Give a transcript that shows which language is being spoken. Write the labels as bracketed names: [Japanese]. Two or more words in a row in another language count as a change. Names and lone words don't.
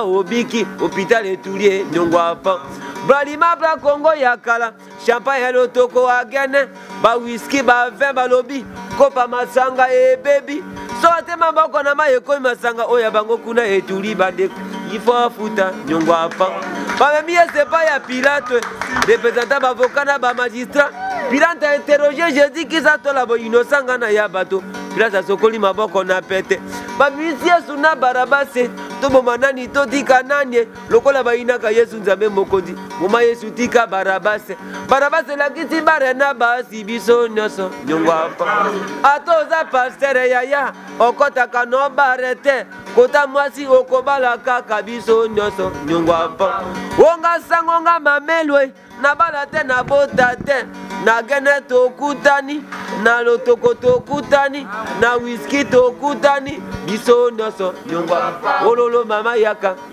[Lingala] obiki hôpital etulie nyongwa pa Bralima bra Congo ya kala champagne ya lotoko agene ba whisky ba vin ba lobi kopa masanga e baby so atema bako na maye koyi masanga oya bango kuna etuli bandeko ifo afuta nyongwa pa bamemi sepa ya Pilate représentant bavocat na ba magistrat [French] Pilate a interrogé Jésus [Lingala] kisa tola bo innocent na ya bato Pilate asokoli maboko na pete bamisi Yesu na Barabase toboma nani totika nani lokola bayinaka Yesu nzambe mokonzi moma Yesu tika Barabase Barabase lakisi bare na basi biso nyonso nyongwa pa atoza pasteur yaya okotaka no barete kota mwasi okobala kaka biso nyonso nyongwa pa wonga sango nga mamelwe na bala te na bota te na gene tokutani na lotoko tokutani na whisky tokutani biso nyonso nyongwa ololo mama yaka